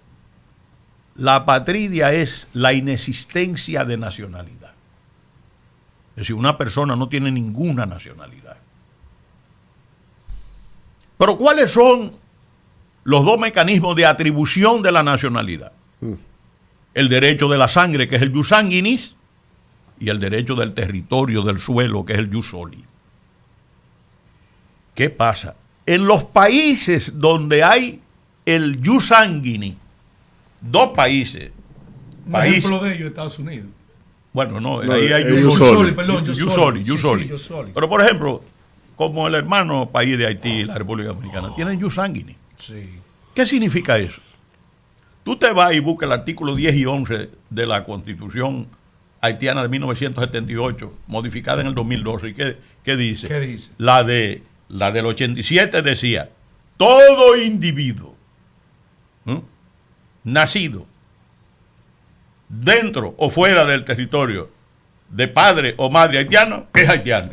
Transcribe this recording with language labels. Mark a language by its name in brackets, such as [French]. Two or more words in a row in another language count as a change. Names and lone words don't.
[Spanish] La patridia es la inexistencia de nacionalidad. Es decir, una persona no tiene ninguna nacionalidad. Pero ¿cuáles son los dos mecanismos de atribución de la nacionalidad? El derecho de la sangre, que es el [Latin] jus sanguinis, [Spanish] y el derecho del territorio, del suelo, que es el [Latin] jus soli. [Spanish] ¿Qué pasa? En los países donde hay el [Latin] jus sanguinis, [Spanish] dos países. Un ejemplo de ello es Estados Unidos. Bueno, no, No, ahí hay [Latin] jus soli. jus soli. Sí, jus soli. [Spanish] Pero, por ejemplo, como el hermano país de Haití, la República Dominicana, tienen [Latin] jus sanguinis. [Spanish] Sí. ¿Qué significa eso? Tú te vas y buscas el artículo 10 y 11 de la Constitución haitiana de 1978, modificada en el 2012. ¿Y qué dice? ¿Qué dice? La del 87 decía, todo individuo nacido dentro o fuera del territorio de padre o madre haitiano es haitiano.